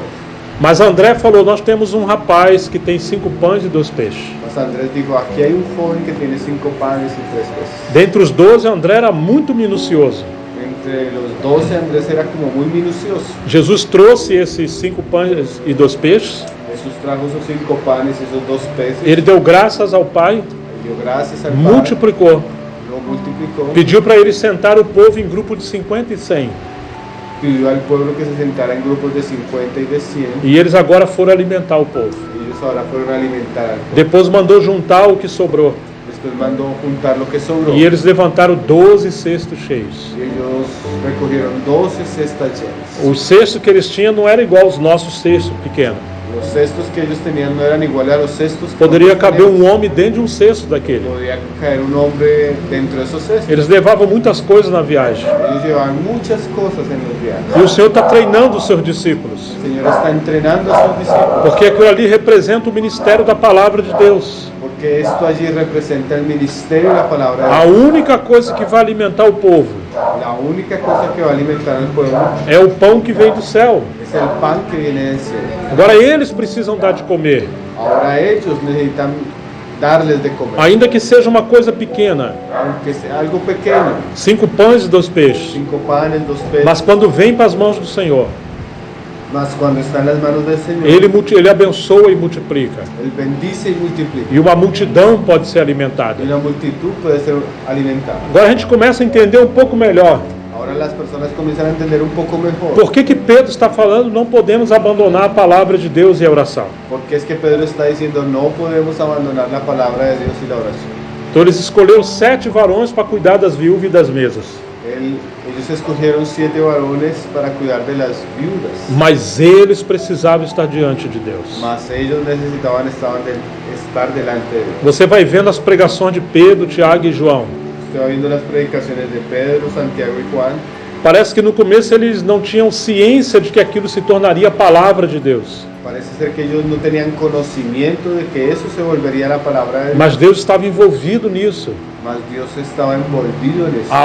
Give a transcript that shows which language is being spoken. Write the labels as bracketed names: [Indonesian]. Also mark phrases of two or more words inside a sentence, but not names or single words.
[Portuguese] Mas André falou: nós temos um rapaz que tem 5 pães e 2 peixes. [Spanish] Mas Andrés dijo: aquí hay un joven que tiene 5 panes y 3 peces. [Portuguese] Dentre os 12, André era muito minucioso. [Spanish] Entre los 12, Andrés era como muy minucioso. [Portuguese] Jesus trouxe esses 5 pães e 2 peixes. [Spanish] Jesús trajo esos 5 panes y esos 2 peces. [Portuguese] Ele deu graças ao Pai, [Spanish] Dio gracias al Padre, [Portuguese] multiplicou, [Spanish] lo multiplicó, [Portuguese] pediu para ele sentar o povo em grupo de 50 e 100. [Spanish] pidió al pueblo que se sentara en grupos de 50 y de 100. [Portuguese] E eles agora foram alimentar o povo. [Spanish] Y ellos ahora fueron a alimentar al pueblo. [Portuguese] Depois mandou juntar o que sobrou. [Spanish] Después mandó juntar lo que sobró. [Portuguese] E eles levantaram 12 cestos cheios. [Spanish] Y ellos recogieron 12 cestas llenas. [Portuguese] O cesto que eles tinham não era igual aos nossos cestos pequenos. [Spanish] Los cestos que ellos tenían no eran iguales a los cestos que [Portuguese] Poderia [Spanish] nosotros [Portuguese] caber [Spanish] teníamos. [Portuguese] um homem dentro de um cesto daquele. [Spanish] Podía caer un hombre dentro de esos cestos. [Portuguese] Eles levavam muitas coisas na viagem. [Spanish] Ellos llevaban muchas cosas en los viajes. [Portuguese] E o Senhor está treinando os seus discípulos. [Spanish] El Señor está entrenando a sus discípulos. [Portuguese] Porque aquilo ali representa o ministério da palavra de Deus. [Spanish] Porque esto allí representa el ministerio de la palabra de [Portuguese] A [Spanish] Dios. [Portuguese] única coisa que vai alimentar o povo [Spanish] La única cosa que va a alimentar al pueblo [Portuguese] é o pão que vem do céu. [Spanish] es el pan que viene del cielo. [Portuguese] Agora eles precisam dar de comer, [Spanish] Ahora ellos necesitan darles de comer, [Portuguese] ainda que seja uma coisa pequena, [Spanish] aunque sea algo pequeño, [Portuguese] 5 pães e 2 peixes. [Spanish] 5 panes, 2 peces. [Portuguese] Mas quando vem para as mãos do Senhor, [Spanish] Mas cuando está en las manos del Señor, [Portuguese] ele abençoa e multiplica. [Spanish] Él bendice y multiplica. [Portuguese] E uma multidão pode ser alimentada. [Spanish] Y una multitud puede ser alimentada. [Portuguese] Agora a gente começa a entender um pouco melhor [Spanish] Ahora las personas comienzan a entender un poco mejor [Portuguese] por que Pedro está falando: não podemos abandonar a palavra de Deus e a oração. [Spanish] porque es que Pedro está diciendo: no podemos abandonar la palabra de Dios y la oración. [Portuguese] Então eles escolheram 7 varões para cuidar das viúvas e das mesas. [Spanish] Ellos escogieron 7 varones para cuidar de las viudas, [Portuguese] Mas eles precisavam estar diante de Deus. [Spanish] mas ellos necesitaban estar delante de Dios. [Portuguese] Você vai vendo as pregações de Pedro, Tiago e João. [Spanish] Usted va viendo las predicaciones de Pedro, Santiago y Juan. [Portuguese] Parece que no começo eles não tinham ciência de que aquilo se tornaria a palavra de Deus. [Spanish] Parece ser que ellos no tenían conocimiento de que eso se volvería la palabra de Dios, [Portuguese] Mas Deus estava envolvido nisso. [Spanish] mas Dios estaba envolvido en eso.